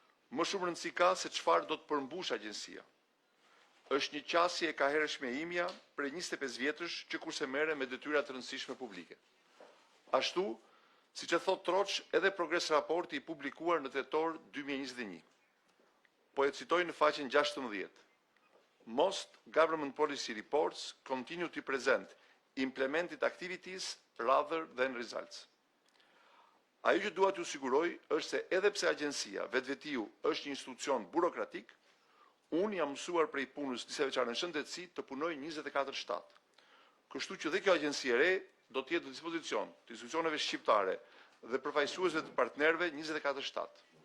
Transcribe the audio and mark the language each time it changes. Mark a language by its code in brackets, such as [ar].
[sq] Më shumë rëndësi ka se çfarë do të përmbush agjencia. Është një qasje e kahershme imja prej 25 vjetësh që kurse merre me detyra të rëndësishme publike. Ashtu, siç e thot Troç, edhe progres raporti i publikuar në tetor 2021. Po e citoj në faqen 16. [en] Most government policy reports continue to present implemented activities rather than results. [sq] Ajo që dua t'ju siguroj është se edhe pse agjencia vetvetiu është një institucion burokratik, unë jam mësuar prej punës disa veçare në shëndetësi të punoj 24/7. Kështu që dhe kjo agjenci e re do të jetë në dispozicion të institucioneve shqiptare dhe përfaqësuesve të partnerëve 24/7.